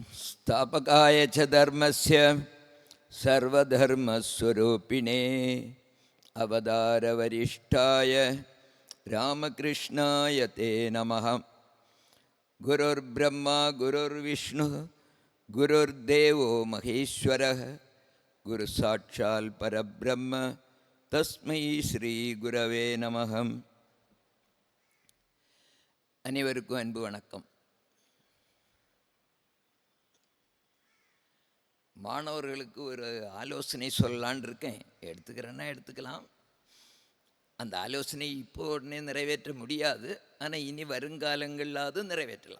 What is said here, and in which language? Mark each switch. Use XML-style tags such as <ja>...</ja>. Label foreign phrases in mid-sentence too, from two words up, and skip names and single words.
<sa>स्थापकाय च धर्मस्य सर्वधर्मस्वरूपिणे अवतारवरिष्ठाय रामकृष्णाय ते नमः। गुरुर्ब्रह्मा गुरुर्विष्णुः गुरुर्देवो महेश्वरः गुरुसाक्षात् परब्रह्म तस्मै श्री गुरवे நமः.</sa> <ta>அனைவருக்கும் அன்பு வணக்கம். மாணவர்களுக்கு ஒரு ஆலோசனை சொல்லலான் இருக்கேன். எடுத்துக்கிறேன்னா எடுத்துக்கலாம். அந்த ஆலோசனை இப்போ உடனே நிறைவேற்ற முடியாது, ஆனால் இனி வருங்காலங்களில் அது நிறைவேற்றலாம்.</ta>